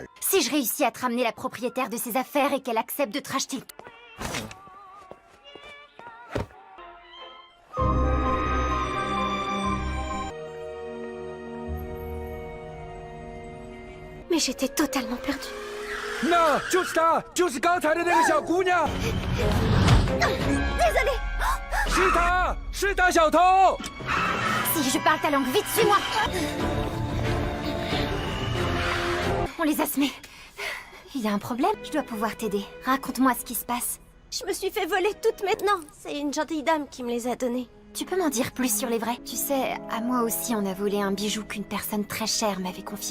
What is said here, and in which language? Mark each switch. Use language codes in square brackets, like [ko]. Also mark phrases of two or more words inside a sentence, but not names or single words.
[fr] Si je réussis à te ramener la propriétaire de ses affaires et qu'elle accepte de te racheter... Mais j'étais totalement perdue. [zh] 那就是她，就是刚才的那个小姑娘。 [fr] Désolée. [zh] 是她，是大小偷。 [fr] Si je parle ta langue, vite, suis-moi. On les a semés. Il y a un problème? Je dois pouvoir t'aider. Raconte-moi ce qui se passe. Je me suis fait voler toutes maintenant. C'est une gentille dame qui me les a données. Tu peux m'en dire plus sur les vrais? Tu sais, à moi aussi on a volé un bijou qu'une personne très chère m'avait confié.